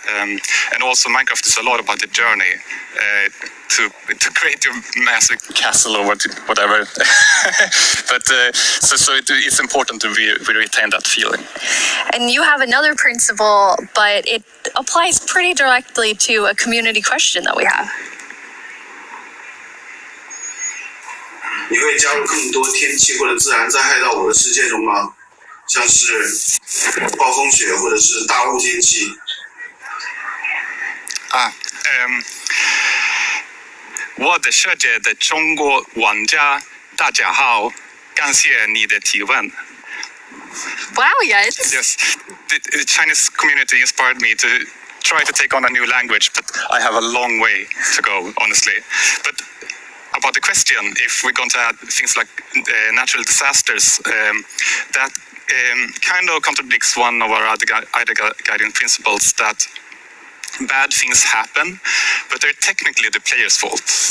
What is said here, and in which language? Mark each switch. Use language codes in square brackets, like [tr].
[en] And also Minecraft is a lot about the journey to create your massive castle or whatever. But so it's important to retain that feeling. And you have another principle, but it applies pretty directly to a community question that we have. [zh] 你会加入更多天气或者自然灾害到我的世界中吗？像是暴风雪或者是大雾天气。我的世界的中国玩家，大家好，感谢你的提问。 [en] Wow, yes. Yes, the Chinese community inspired me to try to take on a new language, but I have a long way to go, honestly. But about the question, if we're going to add things like natural disasters, that kind of contradicts one of our other guiding principles, that bad things happen, but they're technically the player's fault.